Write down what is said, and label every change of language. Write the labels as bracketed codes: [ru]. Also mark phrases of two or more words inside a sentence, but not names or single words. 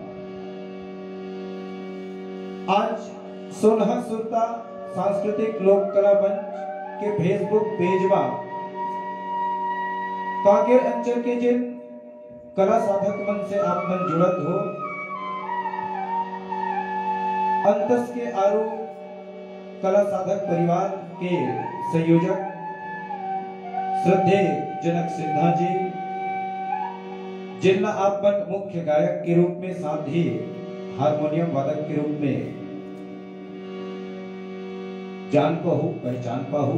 [hne] आज सोनहा सुरता सांस्कृतिक लोक कला मंच के फेसबुक पेज में कांकेर अंचल के जिन कला साधक मन से आप मन जुड़त हो, अंतस के आरू कला साधक परिवार के संयोजक श्रद्धेय जनक सिन्हा जी, जिनका आप मन मुख्य गायक के रूप में, साथ ही हारमोनियम वादक के रूप में जान पाहु, पहचान पाहु।